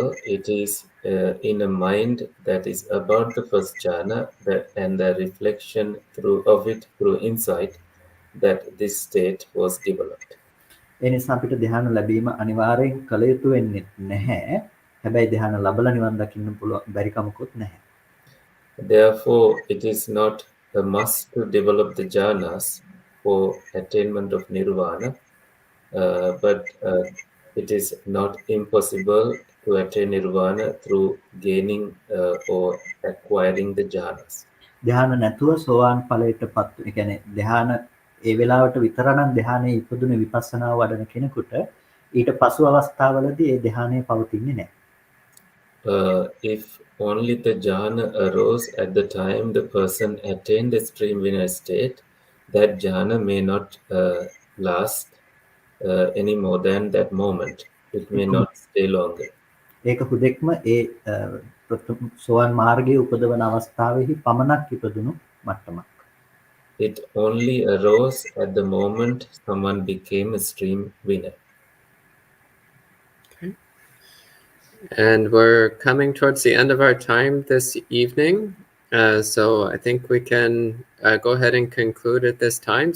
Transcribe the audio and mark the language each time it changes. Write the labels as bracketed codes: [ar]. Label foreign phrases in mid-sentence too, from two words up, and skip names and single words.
[en] It is in a mind that is about the first jhana, and the reflection of it through insight, that this state was developed. [si] ඒ නිසා අපිට ධ්‍යාන ලැබීම අනිවාර්යෙන් කළ යුතු වෙන්නේ නැහැ. හැබැයි ධ්‍යාන ලැබලා නිවන් දකින්න පුළුවන් බැරි කමකුත් නැහැ. [en] Therefore, it is not a must to develop the jhanas for attainment of nirvana, but it is not impossible to attain nirvana through gaining or acquiring the jhanas. [si] ධ්‍යාන නැතුව සෝවාන් ඵලයටපත් වෙන. ඒ කියන්නේ ධ්‍යාන ඒ වෙලාවට විතරනම් ධ්‍යානයේ ඉපදුන විපස්සනා වඩන කෙනෙකුට ඊට පසු අවස්ථාවලදී ඒ ධ්‍යානය පවතින්නේ නැහැ. [en] If only the jhana arose at the time the person attained the stream winner state, that jhana may not last any more than that moment. It may not stay longer. [si] ඒක හුදෙක්ම ඒ සෝවාන් මාර්ගයේ උපදවන අවස්ථාවෙහි පමණක් ඉපදුණු මට්ටමක්. [en] It only arose at the moment someone became a stream winner. Okay. And we're coming towards the end of our time this evening. So I think we can go ahead and conclude at this time.